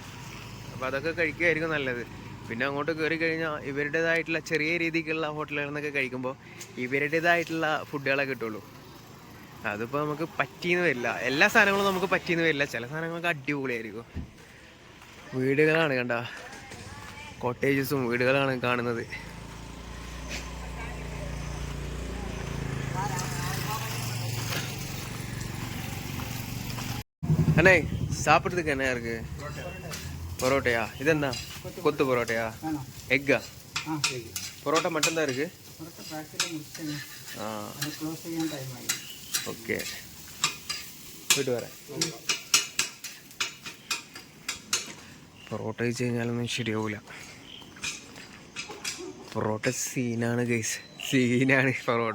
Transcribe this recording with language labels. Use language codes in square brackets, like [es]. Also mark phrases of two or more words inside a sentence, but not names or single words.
[ml] അപ്പോൾ അതൊക്കെ കഴിക്കുകയായിരിക്കും നല്ലത്. പിന്നെ അങ്ങോട്ട് കയറി കഴിഞ്ഞാൽ ഇവരുടേതായിട്ടുള്ള ചെറിയ രീതിക്കുള്ള ഹോട്ടലുകളിൽ നിന്നൊക്കെ കഴിക്കുമ്പോൾ ഇവരുടേതായിട്ടുള്ള ഫുഡുകളെ കിട്ടുള്ളൂ. അതിപ്പോൾ നമുക്ക് പറ്റിയെന്ന് വരില്ല, എല്ലാ സാധനങ്ങളും നമുക്ക് പറ്റിയെന്ന് വരില്ല. ചില സാധനങ്ങളൊക്കെ അടിപൊളിയായിരിക്കും. വീടുകളാണ് കണ്ട, കോട്ടേജസും വീടുകളാണ് കാണുന്നത്. [ta] அண்ணே சாப்பிட்றதுக்கு என்ன இருக்கு? பரோட்டையா? இது என்ன கொத்து பரோட்டையா? எக்கா? പൊറോട്ട மட்டும்தான் இருக்கு. [ml] ഓക്കെ, വീട്ട് വരാം. പൊറോട്ട കഴിച്ച് കഴിഞ്ഞാലൊന്നും ശരിയാവില്ല. പൊറോട്ട സീനാണ് ഗൈസ്, സീനാണ് പൊറോട്ട.